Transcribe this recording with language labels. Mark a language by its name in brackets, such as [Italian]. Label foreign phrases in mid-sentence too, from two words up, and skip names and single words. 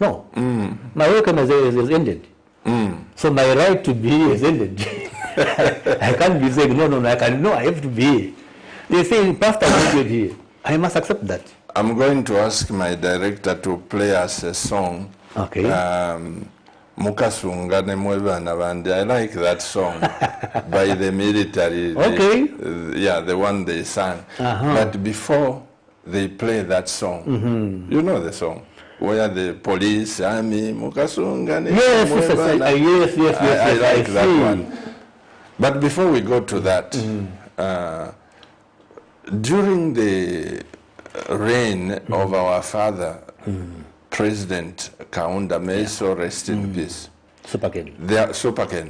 [English] No. My welcome has ended. So my right to be here is ended. I can't be saying, no, I have to be here. They say, Pastor, I want you here. I must accept that. I'm going to ask my director to play us a song. Okay. [Bemba] Mukasunga ne mwebana bandi. [English] I like that song by the military. Okay. The one they sang. But before they play that song, you know the song, where the police, army, [Bemba] Mukasunga ne mwebana. [English] Yes. I like that one. But before we go to that, during the reign of our father, President Kaunda, may so rest in peace. Superken.